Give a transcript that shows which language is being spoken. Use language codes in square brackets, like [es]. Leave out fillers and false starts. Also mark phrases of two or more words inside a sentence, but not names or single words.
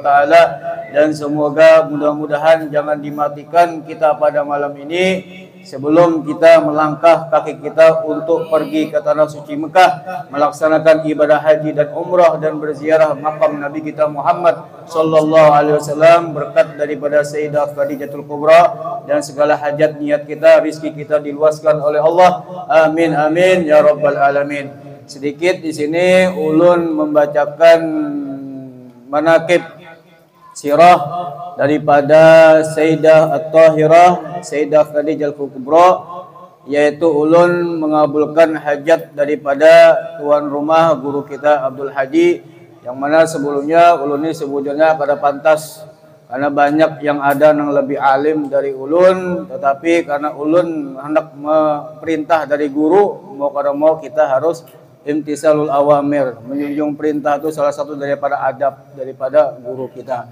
[id] taala, dan semoga mudah-mudahan jangan dimatikan kita pada malam ini sebelum kita melangkah kaki kita untuk pergi ke tanah suci Mekah melaksanakan ibadah haji dan umrah dan berziarah makam Nabi kita Muhammad [ar] صلى الله عليه وسلم, [id] berkat daripada Sayyidah Khadijatul Kubra, dan segala hajat niat kita, rizki kita diluaskan oleh Allah. [ar] آمين آمين يا رب العالمين. [id] Sedikit di sini ulun membacakan manaqib sirah daripada Sayyidah At-Tahirah, Sayyidah Khadijatul Kubra, yaitu ulun mengabulkan hajat daripada tuan rumah guru kita Abdul Hadi, yang mana sebelumnya ulun ini sebetulnya kada pantas karena banyak yang ada yang lebih alim dari ulun, tetapi karena ulun hendak perintah dari guru, mau kada mau kita harus [ar] امتثال الأوامر, [id] menjunjung perintah itu salah satu daripada adab daripada guru kita.